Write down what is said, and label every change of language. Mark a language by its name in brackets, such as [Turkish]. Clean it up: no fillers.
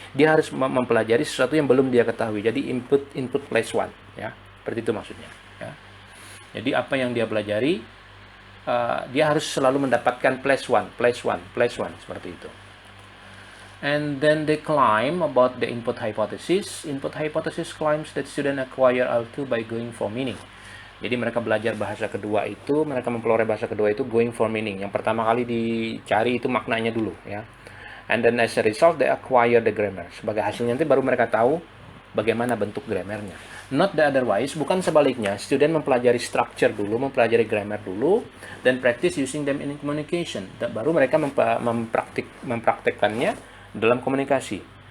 [Indonesian] Dia harus mempelajari sesuatu yang belum dia ketahui. Jadi input plus 1, ya. Seperti itu maksudnya, ya. Jadi apa yang dia pelajari, dia harus selalu mendapatkan plus 1 seperti itu. [English] And then they claim about the input hypothesis. Input hypothesis claims that student acquire L2 by going for meaning. [Indonesian] Jadi mereka belajar bahasa kedua itu, mereka memperoleh bahasa kedua itu [English] going for meaning. [Indonesian] Yang pertama kali dicari itu maknanya dulu, ya. [English] And then as a result they acquire the grammar. [Indonesian] Sebagai hasilnya nanti baru mereka tahu bagaimana bentuk grammarnya. [English] Not the otherwise, [Indonesian] bukan sebaliknya. [English] Student [Indonesian] mempelajari structure dulu, mempelajari grammar dulu, dan [English] practice using them in communication. [Indonesian] Dan baru mereka mempraktekkannya dalam komunikasi.